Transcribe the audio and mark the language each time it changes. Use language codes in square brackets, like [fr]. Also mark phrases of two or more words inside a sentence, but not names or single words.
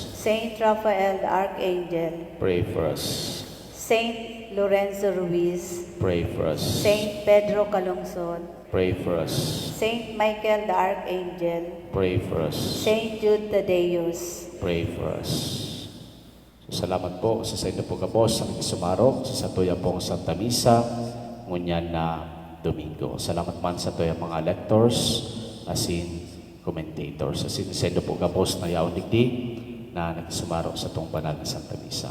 [en] Saint Raphael the Archangel, Pray for us. Saint Lorenzo Ruiz, Pray for us. Saint Pedro Calungsod, Pray for us. Saint Michael the Archangel, Pray for us. Saint Jude Tadeus, Pray for us. So, [bik] salamat po sa inyo po kabos ang isumarok sa satuya pong Santa Misa ngunyan na Domingo. Salamat man sa tuya mga lectors asin commentators asin sa inyo po kabos na yaon digdi na nagisumarok sa tong banal na Santa Misa.